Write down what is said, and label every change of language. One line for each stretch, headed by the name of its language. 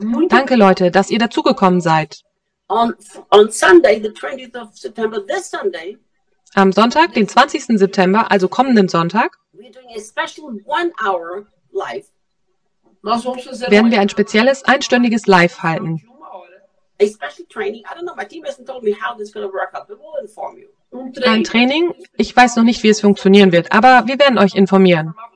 German: Danke, Leute, dass ihr dazugekommen seid.
English: On Sunday, the 20th of September, this Sunday.
German: Am Sonntag, den 20. September, also kommenden Sonntag.
English: We're doing a special one-hour live.
German: Werden wir ein spezielles einstündiges Live halten.
English: A special training. I don't know. My team hasn't told me how this is going to work out, but we'll inform you.
German: Ein Training. Ich weiß noch nicht, wie es funktionieren wird, aber wir werden euch informieren.